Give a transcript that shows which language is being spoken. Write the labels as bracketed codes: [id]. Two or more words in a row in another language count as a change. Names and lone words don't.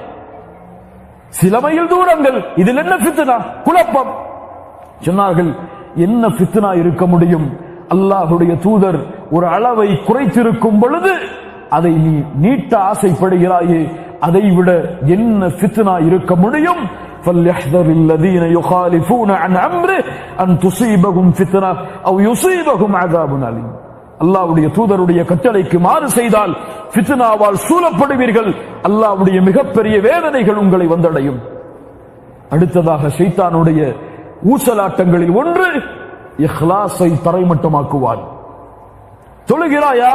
[ta] சில மைல் தூரங்கள், இதில் என்ன ஃபித்னா? குழப்பம். சொன்னார்கள், என்ன ஃபித்னா இருக்க முடியும்? அல்லாஹ்வுடைய தூதர் ஒரு அளவை குறைத்திருக்கும் பொழுது அதை நீ நீட்ட ஆசைப்படுகிறாயே, அதை விட என்ன ஃபித்னா இருக்க முடியும்? [ar] فَلْيَحْذَرِ الَّذِينَ يُخَالِفُونَ عَنْ أَمْرِهِ أَنْ تُصِيبَهُمْ فِتْنَةٌ أَوْ يُصِيبَهُمْ عَذَابٌ أَلِيمٌ. [ta] அல்லாஹ்வுடைய தூதருடைய கட்டளைக்கு மாறு செய்தால் ஃபித்னாவால் சூழப்படுவீர்கள், அல்லாஹ்வுடைய மிகப்பெரிய வேதனைகள் உங்களை வந்தடையும். அடுத்ததாக ஷைத்தானுடைய ஊசலாட்டங்களில் ஒன்று இஹ்லாஸை தரைமட்டமாக்குவான். தொழுகிறாயா?